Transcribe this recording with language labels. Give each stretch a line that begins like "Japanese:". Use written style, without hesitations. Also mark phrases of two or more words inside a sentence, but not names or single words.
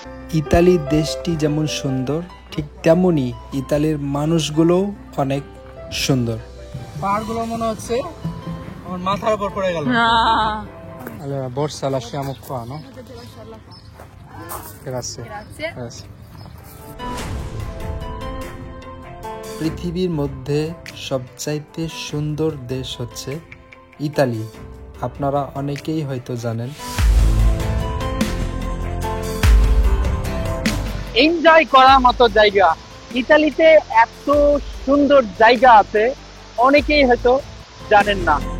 Bangla: ইতালি দেশটি যেমন সুন্দর, ঠিক তেমনি ইতালির মানুষগুলোও অনেক সুন্দর। পাহাড়গুলো মনে হচ্ছে আমার মাথার উপর পড়ে গেল।
Italian: Allora, borsa lasciamo qua, no? Grazie. Grazie.
Bangla: পৃথিবীর মধ্যে সবচাইতে সুন্দর দেশ হচ্ছে ইতালি। আপনারা অনেকেই হয়তো জানেন। এনজয় করার মতো জায়গা, ইতালিতে এত সুন্দর জায়গা আছে, অনেকেই হয়তো জানেন না।